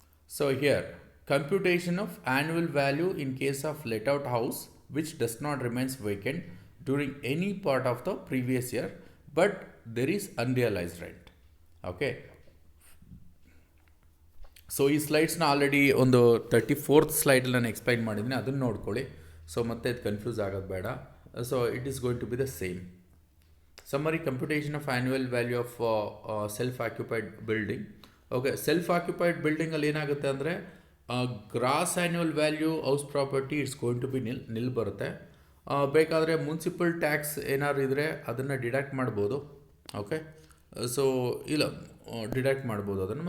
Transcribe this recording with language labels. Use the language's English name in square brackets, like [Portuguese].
[English] So here computation of annual value in case of let out house which does not remains vacant during any part of the previous year, but there is unrealized rent. [Kannada] Okay, so ಈ ಸ್ಲೈಡ್ಸ್ನ already ಒಂದು 34th ಸ್ಲೈಡಲ್ಲಿ ನಾನು explain ಮಾಡಿದ್ದೀನಿ, ಅದನ್ನು ನೋಡ್ಕೊಳ್ಳಿ. So ಮತ್ತೆ ಇದು confuse ಆಗೋದು ಬೇಡ. [English] So it is going to be the same. Summary computation of annual value of self-occupied building. [Kannada] Okay self occupied ಬಿಲ್ಡಿಂಗಲ್ಲಿ ಏನಾಗುತ್ತೆ ಅಂದರೆ gross annual value house property [English] it's going to be nil [Kannada] ಬರುತ್ತೆ. ಬೇಕಾದರೆ ಮುನ್ಸಿಪಲ್ ಟ್ಯಾಕ್ಸ್ ಏನಾದ್ರು ಇದ್ದರೆ ಅದನ್ನು deduct ಮಾಡ್ಬೋದು. Okay, so ಇಲ್ಲ deduct ಮಾಡ್ಬೋದು ಅದನ್ನು.